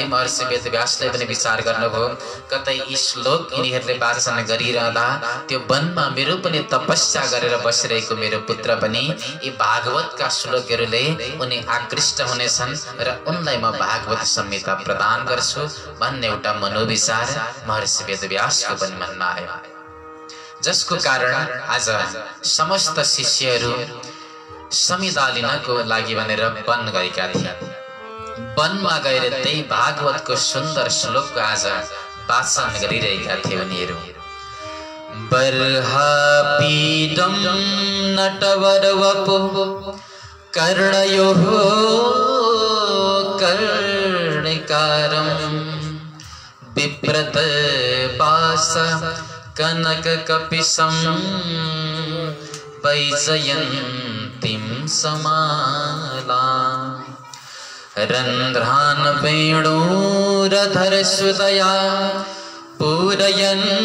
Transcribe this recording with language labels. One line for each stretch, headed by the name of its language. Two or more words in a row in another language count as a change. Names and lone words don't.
Nepali: महर्षि वेदव्यासले पनि विचार गर्नुभयो कतै यी श्लोक यिनीहरूले वाचन गरिरहँदा त्यो वनमा मेरो पनि तपस्या गरेर बसिरहेको मेरो पुत्र पनि यी भागवतका श्लोकहरूले उनी आकृष्ट हुनेछन् र उनलाई म भागवत संहिता प्रदान गर्छु भन्ने एउटा मनोविचार महर्षि वेदव्यासको पनि मनमा आयो, जसको कारण आज समस्त शिष्यहरू संहिता लिनको लागि भनेर वन गएका थिए। वनमा गएर त्यही भागवतको सुन्दर श्लोकको आज वाचन गरिरहेका थिए उनीहरू।
Sanskrit: बर्हापीडं नटवरवपु कर्णयोः कर्णिकारं बिभ्रतपाश कनककपिशं वैजयन्तीं समालाम् रन्ध्रान् वेणुरधर सुदया पूरयन्